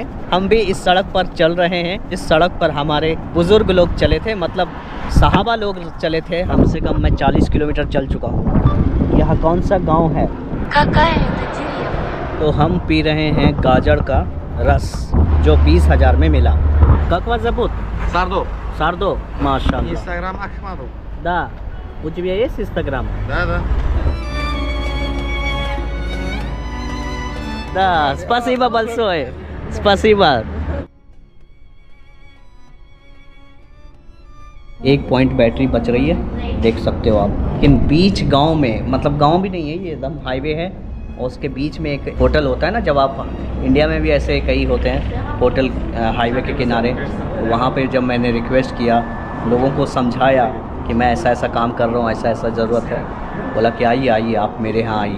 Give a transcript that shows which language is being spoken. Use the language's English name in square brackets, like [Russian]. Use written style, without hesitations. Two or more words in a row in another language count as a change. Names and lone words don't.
[Hindi] हम भी इस सड़क पर चल रहे हैं, इस सड़क पर हमारे बुज़ुर्ग लोग चले थे, मतलब सहाबा लोग चले थे। हमसे कम मैं 40 किलोमीटर चल चुका हूँ। यह कौन सा गांव है? तो हम पी रहे हैं गाजर का रस जो 20,000 में मिला। ककवा ज़बूत Sardo. सार्दो, माशाल्लाह। [Russian] Instagram Ahmadov. Да, у тебя есть Instagram? Да. Да, спасибо большое. Спасибо. [Hindi] 1 [English] point battery [Hindi] बच रही है, देख सकते हो आप। लेकिन बीच गांव में, मतलब गांव भी नहीं है, ये एकदम हाईवे है और उसके बीच में एक होटल होता है ना, जब आप इंडिया में भी ऐसे कई होते हैं [English] hotel highway [Hindi] के किनारे। वहाँ पे जब मैंने रिक्वेस्ट किया, लोगों को समझाया कि मैं ऐसा ऐसा काम कर रहा हूँ, ऐसा ऐसा ज़रूरत है, बोला कि आइए आइए आप मेरे यहाँ आइए।